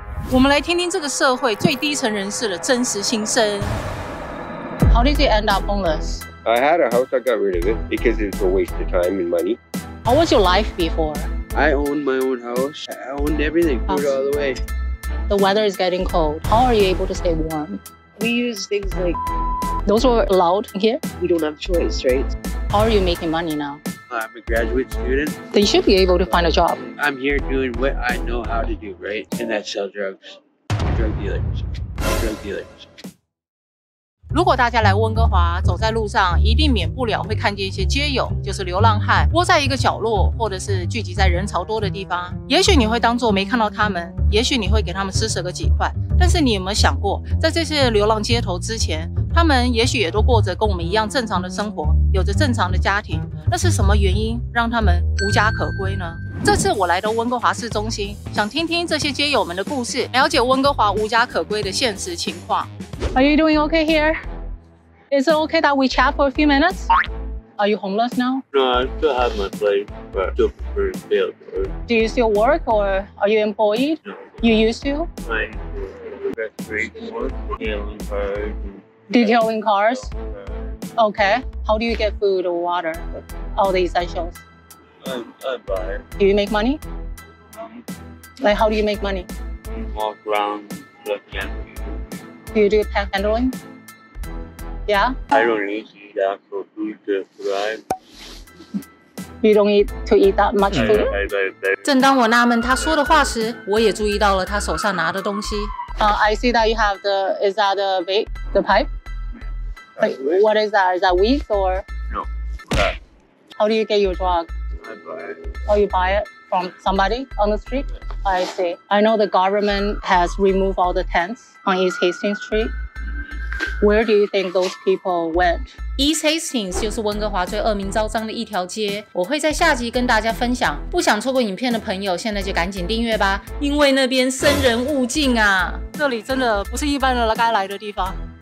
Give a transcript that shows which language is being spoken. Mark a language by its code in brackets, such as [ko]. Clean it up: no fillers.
[zh] 我们来听听这个社会最低层人士的真实心声。 [en] How did you end up homeless? I had a house, I got rid of it because it's a waste of time and money. How was your life before? I owned my own house. I owned everything, food all the way. The weather is getting cold. How are you able to stay warm? We use things like... Those were allowed here? We don't have choice, right? How are you making money now? I'm a graduate student. Then you should be able to find a job. I'm here doing what I know how to do, right? And that's sell drugs. Drug dealers. Drug dealers. [zh] 如果大家来温哥华，走在路上，一定免不了会看见一些街友，就是流浪汉，窝在一个角落，或者是聚集在人潮多的地方。也许你会当作没看到他们，也许你会给他们施舍个几块。但是你有没有想过，在这些流浪街头之前，他们也许也都过着跟我们一样正常的生活，有着正常的家庭。那是什么原因让他们无家可归呢？这次我来到温哥华市中心，想听听这些街友们的故事，了解温哥华无家可归的现实情况。 [en] Are you doing okay here? Is it okay that we chat for a few minutes? Are you homeless now? No, I still have my place, but I still prefer to stay outdoors. Do you still work or are you employed? No. You used to? I got great work, detailing cars. Detailing cars? Okay. How do you get food or water? All the essentials. I buy it. Do you make money? Like, how do you make money? Walk around looking at food. Do you do pet handling? Yeah? I don't need to eat actual food to survive. You don't need to eat that much food? [zh] 正当我纳闷他说的话时，我也注意到了他手上拿的东西。 [en] I see that you have is that the vape, the pipe? Like, what is that? Is that weed or? No. How do you get your drug? I buy it. Oh, you buy it from somebody on the street? I see. I know the government has removed all the tents on East Hastings Street. Where do you think those people went? [zh] East Hastings 就是温哥华最恶名昭彰的一条街，我会在下集跟大家分享。不想错过影片的朋友，现在就赶紧订阅吧，因为那边生人勿近啊！这里真的不是一般人该来的地方。